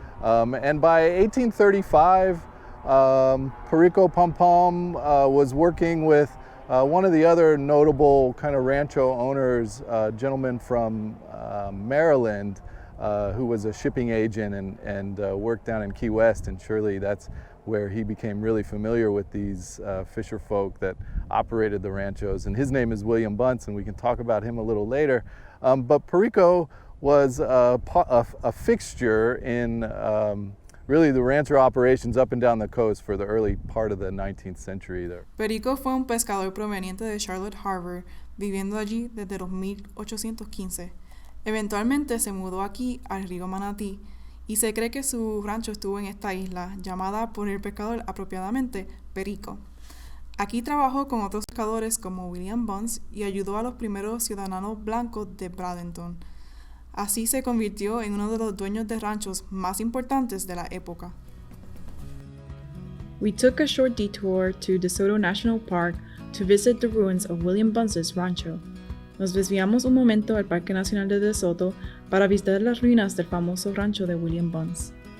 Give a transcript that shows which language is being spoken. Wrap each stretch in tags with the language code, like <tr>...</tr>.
<en>And by 1835, Perico Pompon was working with one of the other notable kind of rancho owners, a gentleman from Maryland, who was a shipping agent and worked down in Key West, and surely that's where he became really familiar with these fisher folk that operated the ranchos. And his name is William Bunce, and we can talk about him a little later. But Perico was a fixture in really the rancher operations up and down the coast for the early part of the 19th century there.</en> <es>Perico fue un pescador proveniente de Charlotte Harbor, viviendo allí desde los 1815. Eventualmente se mudó aquí al río Manatee y se cree que su rancho estuvo en esta isla, llamada por el pescador apropiadamente Perico. Aquí trabajó con otros pescadores como William Bunce y ayudó a los primeros ciudadanos blancos de Bradenton. Así se convirtió en uno de los dueños de ranchos más importantes de la época.</es> <en>We took a short detour to Desoto National Park to visit the ruins of William Bunce's rancho.</en> <es>Nos desviamos un momento al Parque Nacional de Desoto para visitar las ruinas del famoso rancho de William Bunce.</es>